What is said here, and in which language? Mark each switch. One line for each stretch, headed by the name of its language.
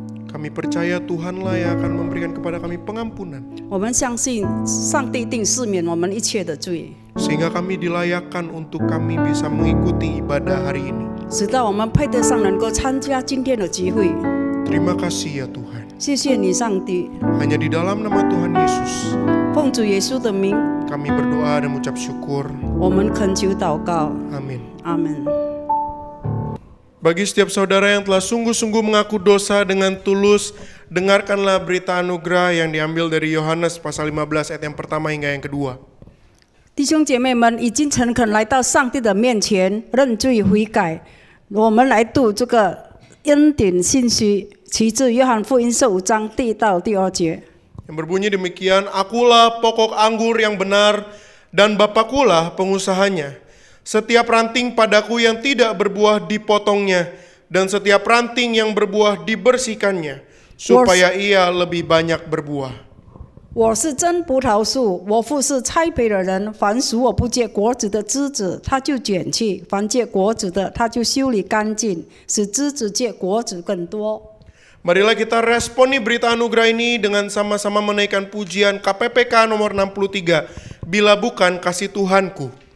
Indonesian: Kami percaya Tuhanlah yang akan memberikan kepada kami pengampunan,
Chinese: 我们相信上帝定赦免我们一切的罪，
Indonesian: sehingga kami dilayakkan untuk kami bisa mengikuti ibadah hari ini.
Chinese: 直到我们配得上能够参加今天的集会。
Indonesian: Terima kasih ya Tuhan.
Chinese: 谢谢你，上帝，
Indonesian: Hanya di dalam nama Tuhan Yesus,
Chinese: 奉主耶稣的名，
Indonesian: kami berdoa dan mengucap syukur.
Chinese: 我们恳求祷告，
Indonesian: Amin.
Chinese: 阿门。
Indonesian: Bagi setiap saudara yang telah sungguh-sungguh mengaku dosa dengan tulus, dengarkanlah berita anugerah yang diambil dari Yohanes pasal 15 ayat yang pertama hingga yang kedua.
Chinese: 弟兄姐妹们已经诚恳来到上帝的面前认罪悔改，我们来读这个恩典信息，其自约翰福音15章第1到第2节。
Indonesian: Yang berbunyi demikian, akulah pokok anggur yang benar dan Bapakulah pengusahanya. Setiap ranting padaku yang tidak berbuah dipotongnya, dan setiap ranting yang berbuah dibersihkannya, supaya ia lebih banyak berbuah.
Chinese: 我是真葡萄树，我父是栽培的人。凡属我不结果子的枝子，他就剪去；凡结果子的，他就修理干净，使枝子结果子更多。
Indonesian: Marilah kita responi berita anugerah ini dengan sama-sama menaikkan pujian KPPK nomor 63, Bila Bukan Kasih Tuhanku.